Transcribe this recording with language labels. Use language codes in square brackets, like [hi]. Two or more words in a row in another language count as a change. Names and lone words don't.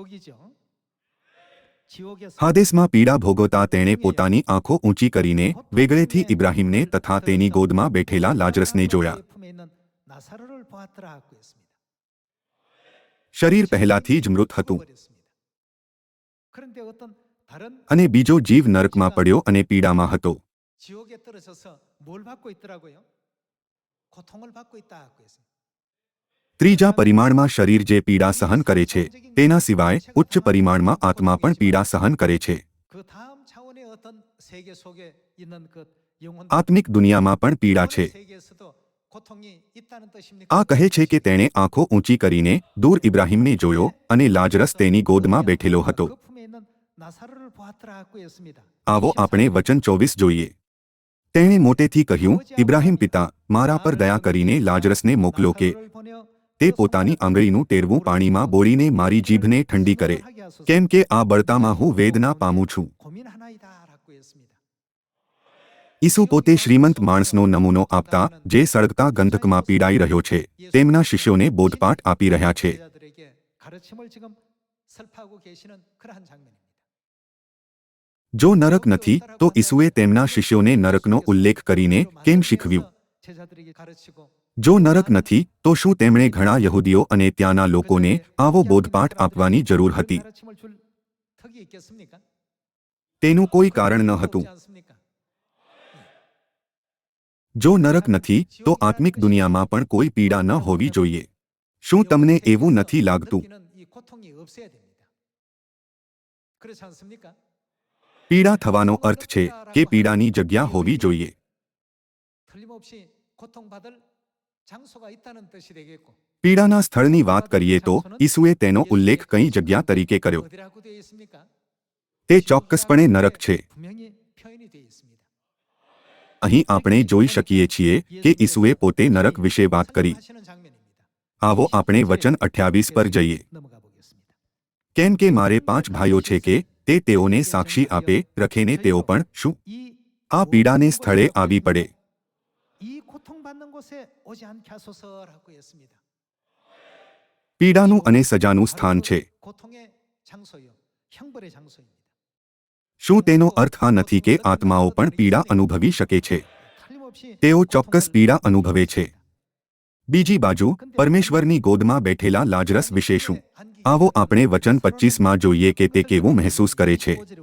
[gu] હાદેસમાં પીડા ભોગવતા તેણે પોતાની આંખો ઊંચી કરીને વેગળેથી ઇબ્રાહીમને તથા તેની ગોદમાં બેઠેલા લાજરસને જોયા. શરીર પહેલાથી જ મૃત હતું અને બીજો જીવ નરકમાં પડ્યો અને પીડામાં હતો. [ko] 지옥에 떨어져서 뭘 받고 있더라고요? 고통을 받고 있다고 했어요. [gu] ત્રીજા પરિમાણમાં શરીર જે પીડા સહન કરે છે તેના સિવાય ઉચ્ચ પરિમાણમાં આત્મા પણ પીડા સહન કરે છે. [ko] 그 다음 차원의 어떤 세계 속에 있는 그 영혼 [gu] આત્મિક દુનિયામાં પણ પીડા છે. [ko] 세계에서도 고통이 있다는 뜻입니까? [gu] આ કહે છે કે તેણે આંખો ઊંચી કરીને દૂર ઇબ્રાહીમને જોયો અને લાજરસ તેની ગોદમાં બેઠેલો હતો. [ko] 그 품에 있는 나사로를 보았더라고 했습니다. [gu] આવો આપણે વચન 24 જોઈએ. તેણે મોટેથી કહ્યું, ઇબ્રાહીમ પિતા, મારા પર દયા કરીને લાજરસને મોકલો કે [ko] 나사로를 보내어 [gu] તે પોતાની આંગળીનું ટેરવું પાણીમાં બોળીને મારી જીભને ઠંડી કરે, કેમ કે આ બળતામાં હું વેદના પામું છું. [ko] 고민하나이다라고 했습니다. [gu] ઈસુ પોતે શ્રીમંત માણસનો નમૂનો આપતા જે સળગતા ગંધકમાં પીડાઈ રહ્યો છે તેમના શિષ્યોને બોધપાઠ આપી રહ્યા છે. [ko] 제자들에게 가르침을 지금 설파하고 계시는 그러한 장면입니다. [gu] જો નરક નથી તો ઈસુએ તેમના શિષ્યોને નરકનો ઉલ્લેખ કરીને કેમ શીખવ્યું? [ko] 제자들에게 가르치고 [gu] જો નરક નથી તો શું તેમણે ઘણા યહૂદીઓ અને ત્યાંના લોકોને આવો બોધપાઠ આપવાની જરૂર હતી? [ko] 가르침을 줄 턱이 있겠습니까? [gu] તેનું કોઈ કારણ ન હતું. [ko] 없지 않습니까? [gu] જો નરક નથી તો આત્મિક દુનિયામાં પણ કોઈ પીડા ન હોવી જોઈએ. શું તમને એવું નથી લાગતું? [ko] 느끼는 이 고통이 없어야 됩니다. 그렇지 않습니까? [gu] પીડા થવાનો અર્થ છે કે પીડાની જગ્યા હોવી જોઈએ. [ko] 틀림없이 고통받을 장소가 있다는 뜻이 되겠고 [gu] પીડાના સ્થળની વાત કરીએ તો ઈસુએ તેનો ઉલ્લેખ કઈ જગ્યા તરીકે કર્યો? [ko] 어디라고 되어 있습니까? [gu] તે ચોક્કસપણે નરક છે. [ko] 분명히 표현이 되어 있습니다. [gu] અહીં આપણે જોઈ શકીએ છીએ કે ઈસુએ પોતે નરક વિશે વાત કરી. [ko] 하시는 장면입니다. [gu] આવો આપણે વચન 28 પર જઈએ. [ko] 넘어가 보겠습니다. [gu] કેમ કે મારે 5 ભાઈઓ છે કે તે તેઓને સાક્ષી આપે રખેને તેઓ પણ શું [ko] 이 [gu] આ પીડાને સ્થળે આવી પડે? [ko] 이 고통받는 곳에 오지 않게 하소서라고 했습니다. [gu] પીડાનું અને સજાનું સ્થાન છે. [ko] 고통의 장소요, 형벌의 장소입니다. [gu] શું તેનો અર્થ આ નથી કે આત્માઓ પણ પીડા અનુભવી શકે છે? [ko] 틀림없이 [gu] તેઓ ચોક્કસ પીડા અનુભવે છે. બીજી બાજુ પરમેશ્વરની ગોદમાં બેઠેલા લાજરસ વિશે શું? આવો આપણે વચન 25માં જોઈએ કે તે કેવું મહેસૂસ કરે છે.